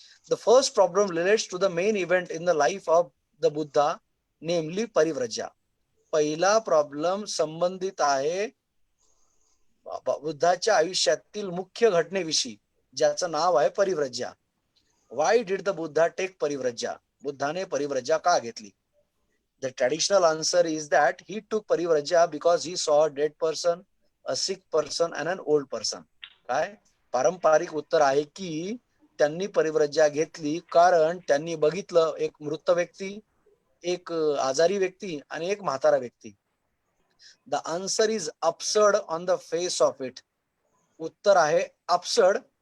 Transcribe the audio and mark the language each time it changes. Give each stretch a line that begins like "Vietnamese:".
English: The first problem relates to the main event in the life of the Buddha, namely परिव्रजा.
Marathi: पहिला problem संबंधित आहे बुद्धाच्या आयुष्यातील मुख्य घटनेविषयी, ज्याचं नाव आहे परिव्रजा.
English: Why did the Buddha take परिव्रजा?
Marathi: बुद्धाने परिव्रजा का घेतली?
English: The traditional answer is that he took परिव्रजा because he saw a dead person, a sick person and an old person.
Marathi: काय पारंपरिक उत्तर आहे की त्यांनी परिव्रजा घेतली कारण त्यांनी बघितलं एक मृत व्यक्ती, एक आजारी व्यक्ती आणि एक म्हातारा व्यक्ती.
English: The answer is absurd on the face of it.
Marathi: उत्तर आहे absurd.